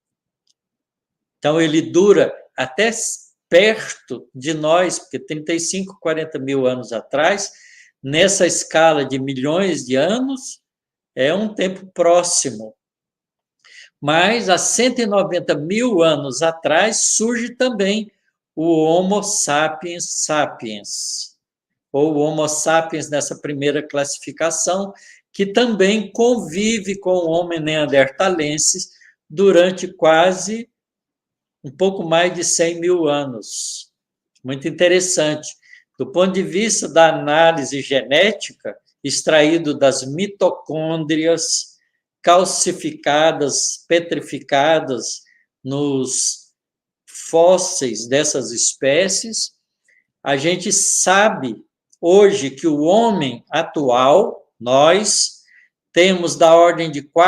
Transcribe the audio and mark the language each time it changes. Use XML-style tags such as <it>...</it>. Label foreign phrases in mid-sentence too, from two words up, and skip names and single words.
<pt>Então, ele dura até perto de nós, porque 35, 40 mil anos atrás, nessa escala de milhões de anos, é um tempo próximo. Mas, há 190 mil anos atrás, surge também o Homo sapiens sapiens, ou Homo sapiens nessa primeira classificação, que também convive com o Homo neanderthalensis durante quase um pouco mais de 100 mil anos. Muito interessante. Do ponto de vista da análise genética, extraído das mitocôndrias calcificadas, petrificadas nos fósseis dessas espécies, a gente sabe hoje que o homem atual, nós, temos da ordem de</pt>